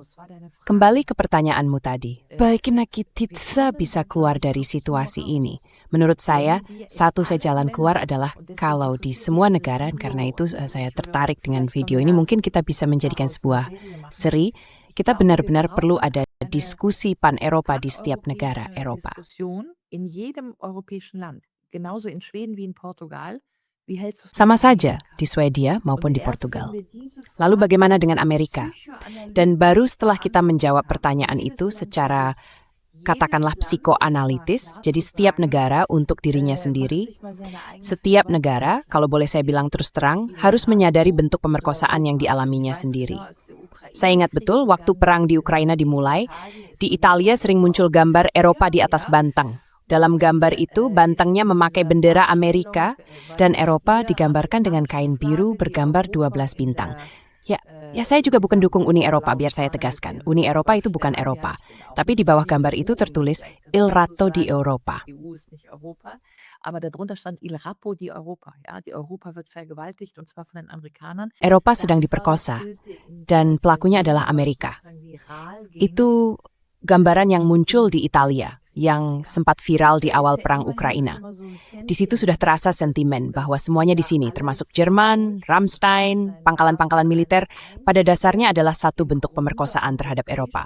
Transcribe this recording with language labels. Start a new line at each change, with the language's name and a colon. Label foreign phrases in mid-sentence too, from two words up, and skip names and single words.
Indonesian: Kembali ke pertanyaanmu tadi, bagaimana kita bisa keluar dari situasi ini? Menurut saya, satu-satunya jalan keluar adalah kalau di semua negara, karena itu saya tertarik dengan video ini, mungkin kita bisa menjadikan sebuah seri. Kita benar-benar perlu ada diskusi pan-Eropa di setiap negara Eropa.
German: in jedem europäischen Land, genauso in Schweden wie in Portugal. Wie hältst du es
Indonesian: Sama
German: mit
Indonesian: saja Amerika? di Swedia
German: Und
Indonesian: maupun di
German: erst
Indonesian: Portugal.
German: wenn wir diese
Indonesian: Lalu
German: Frage
Indonesian: bagaimana dengan Amerika?
German: psychoanalytisch
Indonesian: Dan baru setelah kita menjawab
German: beantworten
Indonesian: pertanyaan
German: kann,
Indonesian: itu
German: jedes Land
Indonesian: secara
German: für sich,
Indonesian: katakanlah
German: jedes Land
Indonesian: psikoanalitis,
German: klar
Indonesian: jadi
German: zu
Indonesian: setiap
German: sagen,
Indonesian: negara untuk dirinya
German: macht
Indonesian: sendiri,
German: sich mal seine eigene
Indonesian: setiap
German: Verwaltung
Indonesian: negara,
German: klar.
Indonesian: kalau boleh saya bilang terus terang, harus menyadari bentuk pemerkosaan yang dialaminya sendiri. Saya ingat betul waktu perang di Ukraina dimulai, di Italia sering muncul gambar Eropa di atas bantang. Dalam gambar itu, bantangnya memakai bendera Amerika dan Eropa digambarkan dengan kain biru bergambar 12 bintang. Ya, saya juga bukan dukung Uni Eropa, biar saya tegaskan. Uni Eropa itu bukan Eropa. Tapi di bawah gambar itu tertulis Il Ratto di Europa.
German: EU ist nicht Europa, aber darunter stand Il Rappo di Europa. Ja, die Europa wird vergewaltigt und zwar von den Amerikanern.
Indonesian: Eropa sedang diperkosa dan pelakunya adalah Amerika. Itu gambaran yang muncul di Italia, yang sempat viral di awal perang Ukraina. Di situ sudah terasa sentimen bahwa semuanya di sini, termasuk Jerman, Rammstein, pangkalan-pangkalan militer, pada dasarnya adalah satu bentuk pemerkosaan terhadap Eropa.